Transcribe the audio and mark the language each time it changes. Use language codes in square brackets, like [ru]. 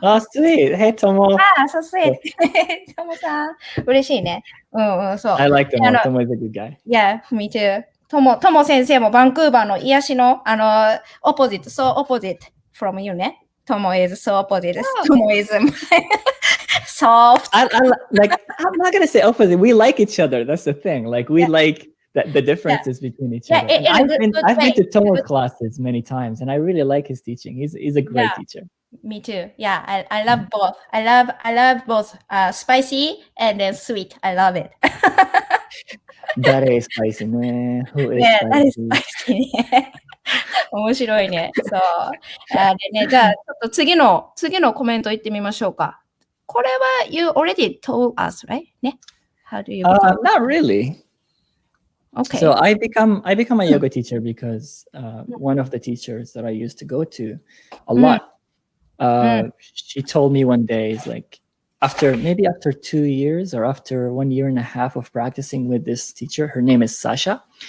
[en] Oh, sweet. Hey, Tomo. [ja] So sweet. トモさん、嬉しいね。そう。 [en] I like Tomo. Tomo is a good guy. Yeah, me too. [ja] トモ先生もバンクーバーの癒しの、 [en] so opposite from you [ja] ね。 [en] Tomo is so opposite. Tomo is soft. I'm not gonna say opposite. We like each other. That's the thing. Like we like the differences between each other. I've been to Tomo's classes many times, and I really like his teaching. He's a great teacher. Me too. Yeah, I love both. I love both spicy and then sweet. I love it. [ja] 誰 spicy ね。 [en] Who is [ja] spicy? 誰 spicy ね。面白いね。そう。でね、じゃあ、ちょっと次のコメント言ってみましょうか。これは、 [en] you already told us, right? ね。How do you become? Not really. Okay. So I become a yoga teacher because one of the teachers that I used to go to a lot, she told me one day, it's like, after 2 years or after 1 year and a half of practicing with this teacher, her name is Sasha.